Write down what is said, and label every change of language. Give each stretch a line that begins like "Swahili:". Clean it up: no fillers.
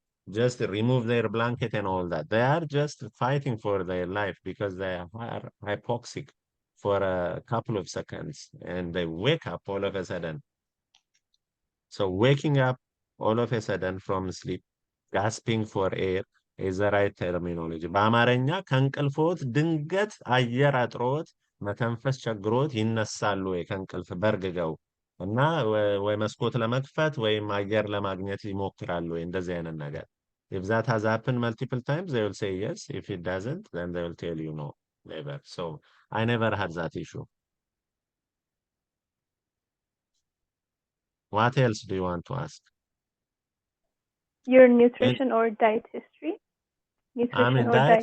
English: just remove their blanket and all that. They are just fighting for their life because they are hypoxic for a couple of seconds and they wake up all of a sudden. So waking up all of a sudden from sleep, gasping for air is the right terminology.
Amharic: በአማርኛ ከእንቅልፎት ድንገት አየር አጥሮት መተንፈስ ቸግሮት ይነሳሉ ወይ ከእንቅልፍ በርግገው እና ወይ መስኮት ለመክፈት ወይም አየር ለማግኘት ይሞክራሉ ወይ እንደዚህ አይነት ነገር።
English: If that has happened multiple times, they will say yes. If it doesn't, then they will tell you no, never. So I never had that issue. What else do you want to ask? Your nutrition or diet history? I Nutrition mean, or diet.